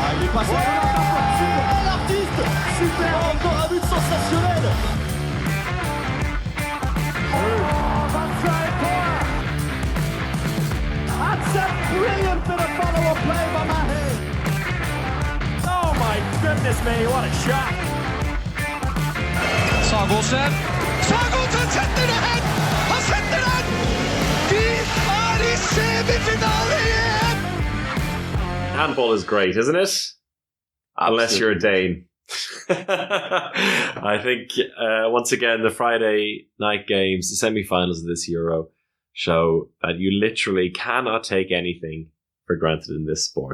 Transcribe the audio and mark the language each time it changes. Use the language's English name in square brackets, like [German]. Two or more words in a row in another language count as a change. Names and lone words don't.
[French] passe super, l'artiste, super, encore un but sensationnel. [English] That's a brilliant bit of follow-up play by Mahe. Oh my goodness me, what a shot. [Norwegian] Sagosen setter det hen! Han setter den! De i semifinale igjen! [English] Handball is great, isn't it? Unless you're a Dane. I think, once again, the Friday night games, the semi-finals of this Euro, show that you literally cannot take anything for granted in this sport.